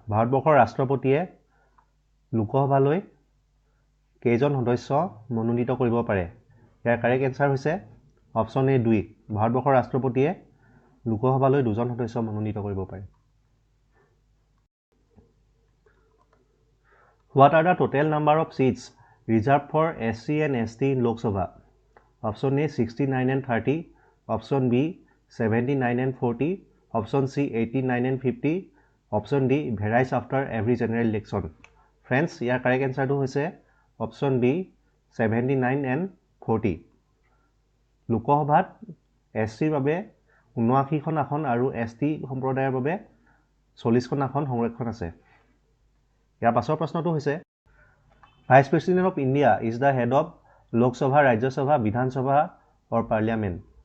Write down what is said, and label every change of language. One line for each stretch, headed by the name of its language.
Assamese: ভাৰতবৰ্ষৰ ৰাষ্ট্ৰপতিয়ে লোকসভালৈ কেইজন সদস্য মনোনীত কৰিব পাৰে? ইয়াৰ কাৰেক্ট এনচাৰ হৈছে অপশ্যন এ 2। ভাৰতবৰ্ষৰ ৰাষ্ট্ৰপতিয়ে লোকসভালৈ 2জন সদস্য মনোনীত কৰিব পাৰে।
English: What are the total number of seats reserved for SC and ST in Lok Sabha? Option A 69 and 30, option B 79 and 40, option C 89 and 50, option D varies after every general election. Friends, ইয়াৰ correct answer টো হৈছে option B 79 and 40.
Assamese: লোকসভাত SCৰ বাবে 79খন আসন আৰু ST সম্প্ৰদায়ৰ বাবে 40খন আসন সংৰক্ষণ আছে। ইয়াৰ পাছৰ প্ৰশ্নটো হৈছে
English: Vice president of India is the head of Lok Sabha, Rajya Sabha, Vidhan Sabha or parliament?